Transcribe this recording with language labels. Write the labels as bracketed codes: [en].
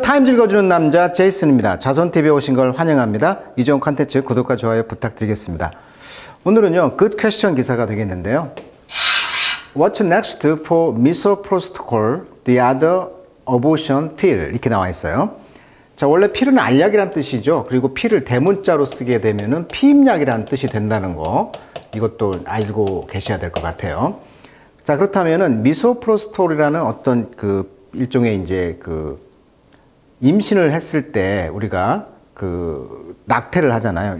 [ko] 타임즈 읽어주는 남자 제이슨입니다. 자손TV에 오신 걸 환영합니다. 이종 컨텐츠 구독과 좋아요 부탁드리겠습니다. 오늘은요, Good Question 기사가 되겠는데요. [en] What's next for misoprostol, the other abortion pill? [ko] 이렇게 나와 있어요. 자, 원래 필은 알약이란 뜻이죠. 그리고 필을 대문자로 쓰게 되면은 피임약이라는 뜻이 된다는 거, 이것도 알고 계셔야 될 것 같아요. 자, 그렇다면은 미소프로스톨이라는 어떤 일종의 이제 임신을 했을 때 우리가 낙태를 하잖아요.